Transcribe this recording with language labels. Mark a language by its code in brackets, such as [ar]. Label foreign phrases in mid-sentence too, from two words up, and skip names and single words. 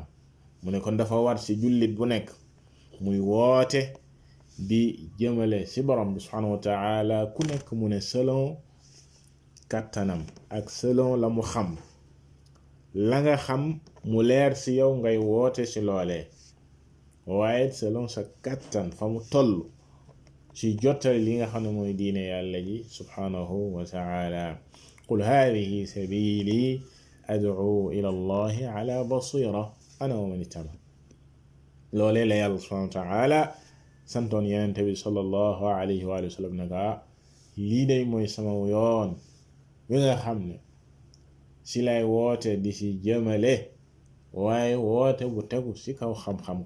[wo] mu ne kon dafa war ci jullit bu nekk muy woote di jëmale ci borom bi [ar] سبحانه وتعالى, [wo] ku nekk mu ne selon kattanam ak selon la mu xam, la nga xam mu leer ci yow ngay woote ci loolee, waaye selon sa kattan fa mu toll ci jottali li nga xam ne mooy diine yàlla ji [ar] سبحانه وتعالى. قل هذه سبيلي أدعو إلى الله على بصيرة أنا ومن اتبعني, [wo] loolee la yàlla [ar] سبحانه وتعالى [wo] santoon yenente bi [ar] صلى الله عليه وسلم [wo] naka lii day mooy sama yoon wi nga xam ne ci lay woote di ci jëmale, waaye woote bu tegu ci kaw xam-xam.